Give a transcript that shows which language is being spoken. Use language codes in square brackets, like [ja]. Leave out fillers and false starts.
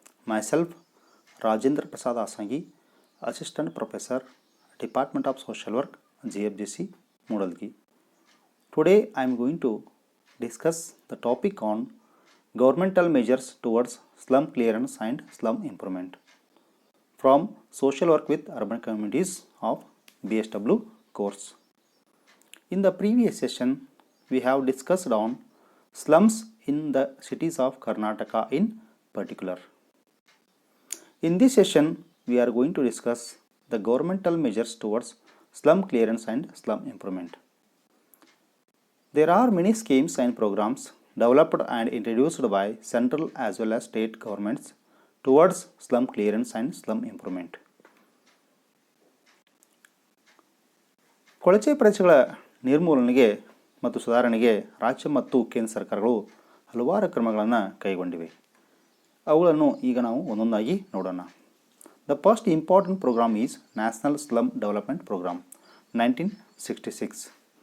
[en] Myself Rajendra Prasad Asangi, assistant professor, department of social work, GFGC, Moodalgi. Today I am going to discuss the topic on governmental measures towards slum clearance and slum improvement from Social Work with Urban Communities of BSW course. In the previous session, we have discussed on slums in the cities of Karnataka in particular. In this session, we are going to discuss the governmental measures towards slum clearance and slum improvement. There are many schemes and programs developed and introduced by central as well as state governments towards slum clearance and slum improvement. [kn] ಕೊಳಚೆ ಪ್ರದೇಶಗಳ ನಿರ್ಮೂಲನೆಗೆ ಮತ್ತು ಸುಧಾರಣೆಗೆ ರಾಜ್ಯ ಮತ್ತು ಕೇಂದ್ರ ಸರ್ಕಾರಗಳು ಹಲವಾರು ಕ್ರಮಗಳನ್ನು ಕೈಗೊಂಡಿವೆ. ಅವುಗಳನ್ನು ಈಗ ನಾವು ಒಂದೊಂದಾಗಿ ನೋಡೋಣ. [en] The first important program is national slum development program 1966.